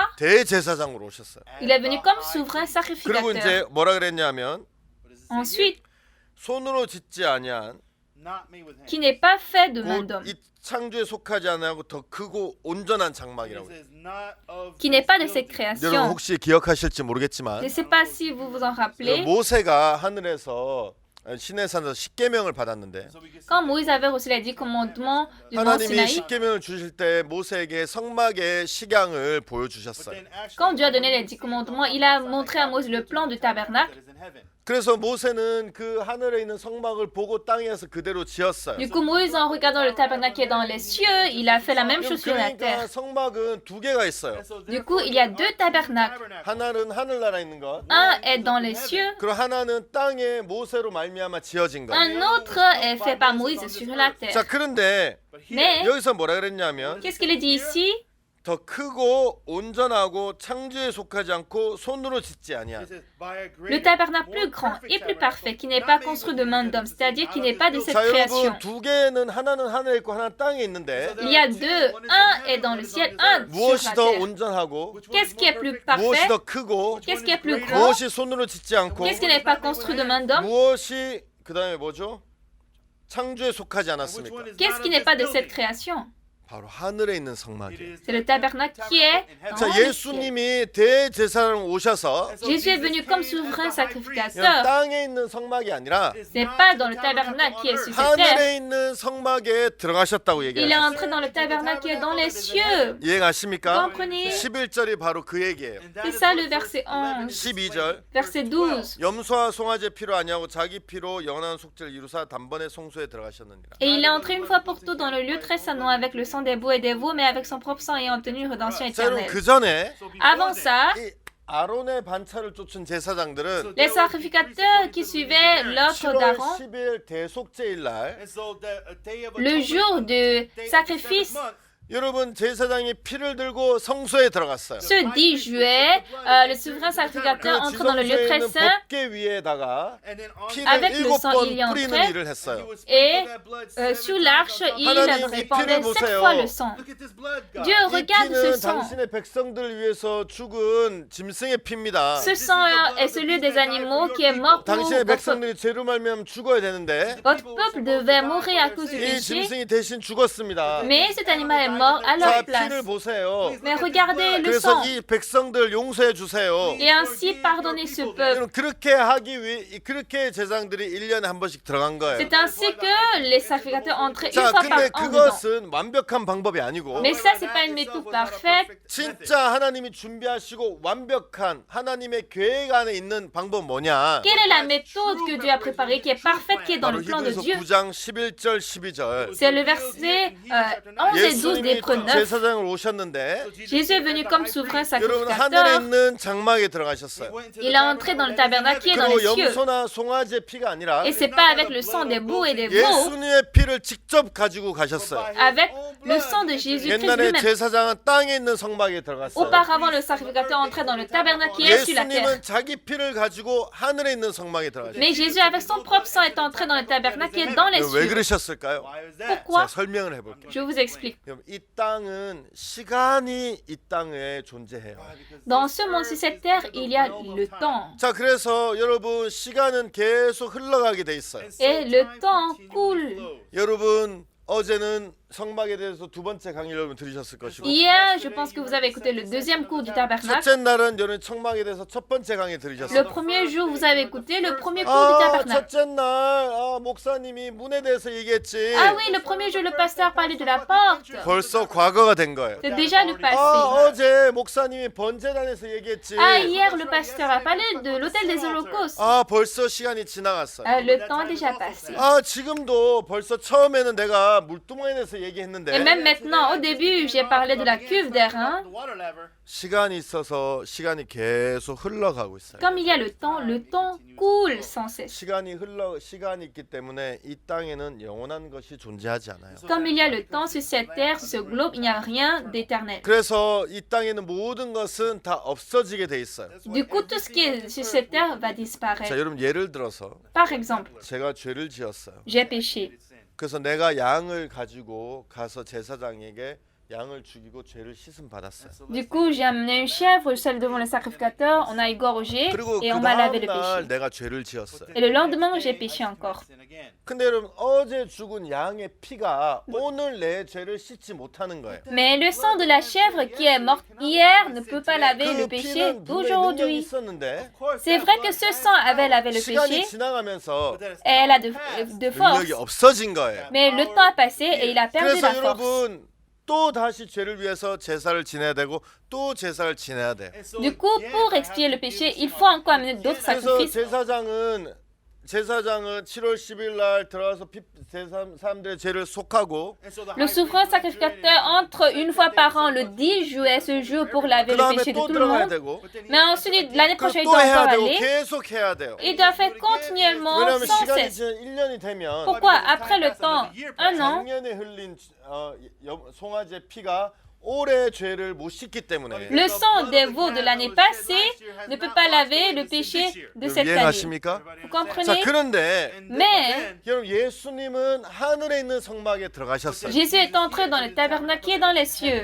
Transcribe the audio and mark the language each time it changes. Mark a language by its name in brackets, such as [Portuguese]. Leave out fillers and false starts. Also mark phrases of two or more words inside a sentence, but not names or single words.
[Korean] 대제사장으로 오셨어요. [French] Il est venu comme souverain [Korean] 그리고 [French] sacrificateur. [Korean] 이제 뭐라 그랬냐면 [French] Ensuite, [Korean] 손으로 짓지 아니한 [French] qui n'est pas fait de main d'homme, [Korean] 이 창조에 속하지 않고 더 크고 온전한 장막이라고 해요. [French] qui n'est pas de cette [Korean] 여러분 [French] création. [Korean] 혹시 기억하실지 [French] Je [Korean] 모르겠지만 [French] ne sais pas si vous vous en rappelez. [Korean] 모세가 하늘에서 시내산에서 십계명을 받았는데 [French] Quand Moïse avait reçu les 10 commandements du mont [Korean] 하나님이 [French] Sinaï, [Korean] 십계명을 주실 때 모세에게 성막의 식양을 보여주셨어요. [French] quand Dieu a donné les 10 commandements, il a montré à Moïse le plan du tabernacle. [Korean] 그래서 모세는 그 하늘에 있는 성막을 보고 땅에서 그대로 지었어요. [French] Du coup, Moïse, en regardant le tabernacle qui est dans les cieux, il a fait la même chose sur la [Korean] 그러니까 [French] terre. [Korean] 성막은 두 개가 있어요. [French] Du coup, il y a deux tabernacles. [Korean] 하나는 하늘나라에 있는 것, [French] Un est dans les cieux, [Korean] 그리고 하나는 땅에 모세로 말미암아 지어진 것. [French] un autre est fait par Moïse sur la terre. [Korean] 자 그런데 [French] Mais, [Korean] 여기서 뭐라 그랬냐면 [French] qu'est-ce qu'il est dit ici? [Korean] 더 크고 온전하고 창조에 속하지 않고 손으로 짓지 아니한. [French] Le tabernacle plus grand et plus parfait, qui n'est pas construit de main d'homme, c'est-à-dire qui n'est pas de cette [Korean] 자 [French] création. [Korean] 여러분 두 개는 하나는 하늘에 있고 하나는 땅에 있는데 [French] Il y a deux, un est dans le ciel, un sur [Korean] 무엇이 [French] la [Korean] 더 [French] terre. [Korean] 온전하고 [French] Qu'est-ce qui est plus [Korean] 무엇이 [French] parfait? [Korean] 더 크고 [French] Qu'est-ce qui est plus grand? [Korean] 무엇이 손으로 짓지 않고 [French] Qu'est-ce qui n'est pas construit de main d'homme? [Korean] 무엇이 그다음에 뭐죠? 창조에 속하지 않았습니까? [French] Qu'est-ce qui n'est pas de cette création? [Korean] 바로 하늘에 있는 성막이에요. [French] C'est le tabernacle qui est dans [Korean] 자, [French] le ciel. [Korean] 예수님이 대제사장으로 오셔서 [French] Jésus est venu comme souverain [Korean] 그냥 [French] sacrificateur. [Korean] 땅에 있는 성막이 아니라 [French] Ce n'est pas dans le tabernacle qui est sur cette terre. [Korean] 하늘에 있는 성막에 들어가셨다고 [French] Il est [Korean] 얘기해요. [French] entré dans le tabernacle qui est dans les cieux. [Korean] 이해가십니까? [French] Comprenez? [Korean] 11절이 바로 그 얘기예요. [French] C'est ça le verset 11. [Korean] 12절 [French] Verset 12. [Korean] 염소와 송아지 피로 아니하고 자기 피로 영원한 속죄를 이루사 단번에 송수에 들어가셨느니라. [French] Et il est entré une fois pour toutes dans le lieu très saint, non avec le sang des boucs et des veaux, mais avec son propre sang ayant obtenu une rédemption [Korean] 자, 여러분 [French] éternelle. [Korean] 그 전에 [French] Avant ça, [Korean] 이 아론의 반차를 쫓은 제사장들은 [French] les sacrificateurs qui suivaient l'ordre [Korean] 7월 [French] d'Aaron, [Korean] 10일 대속죄일 날 [French] le jour du sacrifice, [Korean] 여러분 제사장이 피를 들고 성소에 들어갔어요. [French] ce 10 juillet, le souverain sacrificateur entre dans le lieu très [Korean] 지성소에 있는 [French] saint [Korean] 법궤 위에다가 피를 [French] Avec le sang, [Korean] 7번 [French] il y a [Korean] 뿌리는 [French] entré. [Korean] 일을 했어요. [French] et sous l'arche, il [Korean] 하나님, 이 [French] répandait [Korean] 피를 [French] 7 [Korean] 보세요. [French] fois le sang. Dieu [Korean] 이 [French] regarde ce [Korean] 피는 [French] sang. [Korean] 당신의 백성들을 위해서 죽은 짐승의 피입니다. [French] Ce sang est celui des animaux qui est mort pour [Korean] 당신의 [French] votre [Korean] 백성들이 죄로 말미암아 죽어야 되는데 [French] Votre peuple devait mourir à cause du [Korean] 이 [French] péché, [Korean] 짐승이 대신 죽었습니다. [French] mais cet animal est mort à [Korean] 자, [French] leur [Korean] 피를 [French] place. [Korean] 보세요. [French] Mais regardez le [Korean] 그래서 [French] sang [Korean] 이 백성들 용서해 주세요. [French] et ainsi pardonnez ce peuple. [Korean] 여러분, 그렇게 하기 위해 그렇게 제사장들이 1년에 한 번씩 들어간 거예요. [French] C'est ainsi que les sacrificateurs entraient une [Korean] 자, [French] fois par [Korean] 근데 [French] an dedans. [Korean] 그것은 완벽한 방법이 아니고 [French] Mais ça, c'est pas une méthode parfaite. [Korean] 진짜 하나님이 준비하시고 완벽한 하나님의 계획 안에 있는 방법 뭐냐? [French] Quelle est la méthode que Dieu a préparée, qui est parfaite, qui est dans [Korean] 바로 [French] le plan de [Korean] 히브리서 [French] Dieu? [Korean] 9장 11절 12절. [French] C'est le verset 11 et 12 [Korean] 예수님이 [French] d'Hébreux 9. [Korean] 제사장으로 오셨는데 [French] Jésus est venu comme souverain [Korean] 여러분 하늘에 [French] sacrificateur. [Korean] 있는 장막에 들어가셨어요. [French] Il a entré dans le tabernacle qui est dans les [Korean] 그리고 [French] cieux. [Korean] 염소나 송아지의 피가 아니라 [French] Et c'est pas avec le sang des boucs et des veaux, [Korean] 예수님의 피를 직접 가지고 가셨어요. [French] avec le sang de Jésus-Christ [Korean] 옛날에 [French] lui-même. [Korean] 제사장은 땅에 있는 성막에 들어갔어요. [French] Auparavant, le sacrificateur entrait dans le tabernacle qui est sur la terre. [Korean] 예수님은 자기 피를 가지고 하늘에 있는 성막에 들어가셨어요. [French] Mais Jésus, avec son propre sang, est entré dans le tabernacle qui est dans les [Korean] 왜 [French] cieux. [Korean] 그러셨을까요? [French] Pourquoi? [Korean] 자, 설명을 해볼게요. [French] Je vous explique. [Korean] 그럼 이 땅은 시간이 이 땅에 존재해요. [French] Dans ce monde, sur cette terre, il y a le temps. [Korean] 자, 그래서 여러분 시간은 계속 흘러가게 돼 있어요. [French] Et le temps coule. [Korean] 여러분 어제는 성막에 대해서 두 번째 강의를 여러분 들으셨을 것이고 [French] Hier, je pense que vous avez écouté le deuxième cours du tabernacle. [Korean] 첫째 날은 여러분 성막에 대해서 첫 번째 강의 [French] Le [Korean] 들으셨어요. [French] premier jour, vous avez écouté le premier cours du tabernacle. [Korean] 첫째 날 목사님이 문에 대해서 얘기했지. [French] Ah oui, le premier jour, le pasteur parlait de la porte. [Korean] 벌써 과거가 된 거예요. [French] C'est déjà le passé. [Korean] 어제 목사님이 번제단에서 얘기했지. [French] Ah, hier, le pasteur a parlé de l'autel des holocaustes. [Korean] 벌써 시간이 지나갔어요. [French] Le temps est déjà passé. [Korean] 지금도 벌써 처음에는 내가 물두멍에 대해서 얘기했는데 [French] Et même maintenant, au début, j'ai parlé de la cuve d'airain. [Korean] 시간이 있어서 시간이 계속 흘러가고 있어요. [French] Comme il y a le temps coule sans cesse. [Korean] 시간이 있기 때문에 이 땅에는 영원한 것이 존재하지 않아요. [French] Comme il y a le temps sur cette terre, sur ce globe, il n'y a rien d'éternel. [Korean] 그래서 이 땅에는 모든 것은 다 없어지게 돼 있어요. [French] Du coup, tout ce qui est sur cette terre va [Korean] 자, [French] disparaître. [Korean] 여러분 예를 들어서 [French] Par exemple, [Korean] 제가 죄를 지었어요. [French] j'ai péché. [Korean] 그래서 내가 양을 가지고 가서 제사장에게 양을 죽이고 죄를 씻음 받았어요. [French] Du coup, j'ai amené une chèvre, je suis allé devant le sacrificateur, on a égorgé [Korean] 그리고 [French] et [Korean] 그 [French] on m'a lavé le [Korean] 다음 날 [French] péché. [Korean] 내가 죄를 지었어요. [French] Et le lendemain, j'ai péché encore. [Korean] 근데 여러분 어제 죽은 양의 피가 오늘 내 죄를 씻지 못하는 거예요. [French] Mais le sang de la chèvre qui est morte hier ne peut pas laver le [Korean] 그 [French] péché [Korean] 피는 분명히 능력이 [French] d'aujourd'hui. [Korean] 있었는데 [French] C'est vrai que ce sang avait lavé le [Korean] 시간이 [French] péché [Korean] 지나가면서 [French] et elle a de force. [Korean] 능력이 없어진 거예요. [French] Mais le temps a passé et il a perdu [Korean] 그래서 [French] la force. [Korean] 여러분 또 다시 죄를 위해서 제사를 지내야 되고 또 제사를 지내야 돼. [French] Du coup, pour expier le péché, il faut encore amener d'autres [Korean] 그래서 [French] sacrifices. [Korean] 제사장은 7월 10일 날 들어가서 사람들의 죄를 속하고 [French] Le souverain sacrificateur entre une fois par an le 10 juillet, ce jour, pour laver le [Korean] 그다음에 [French] péché de [Korean] 또 [French] tout le [Korean] 들어가야 [French] monde. [Korean] 되고 [French] Mais ensuite, l'année prochaine, il [Korean] 또 [French] doit [Korean] 해야 [French] encore [Korean] 되고 [French] aller. [Korean] 계속 해야 돼요. [French] Il doit faire continuellement, [Korean] 왜냐하면 [French] sans [Korean] 시간이 [French] cesse. [Korean] 지난 1년이 되면 [French] Pourquoi? Après le temps, un an, [Korean] 작년에 흘린 송아지의 피가 올해 죄를 못 씻기 때문에. [French] Le sang des veaux de l'année passée ne peut pas laver le péché de cette année. [Korean] 이해가십니까? [French] Vous [Korean] 자, [French] comprenez? [Korean] 그런데 [French] Mais [Korean] 여러분 예수님은 하늘에 있는 성막에 들어가셨어요. [French] Jésus est entré dans le tabernacle qui est dans les cieux.